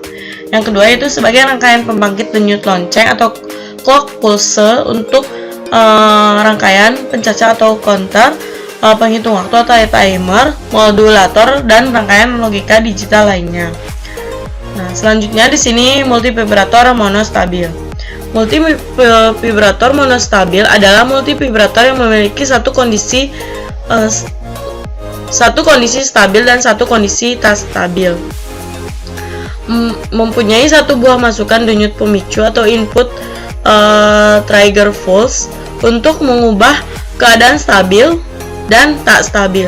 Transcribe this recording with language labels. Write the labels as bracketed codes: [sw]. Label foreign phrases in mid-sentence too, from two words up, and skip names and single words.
[id] Yang kedua yaitu sebagai rangkaian pembangkit denyut lonceng atau [en] clock pulse [id] untuk rangkaian pencacah atau counter, penghitung waktu atau timer, modulator dan rangkaian logika digital lainnya. Nah, selanjutnya di sini multivibrator monostabil. Multivibrator monostabil adalah multivibrator yang memiliki satu kondisi stabil dan satu kondisi tak stabil. Mempunyai satu buah masukan denyut pemicu atau [en] input trigger pulse [id] untuk mengubah keadaan stabil dan tak stabil.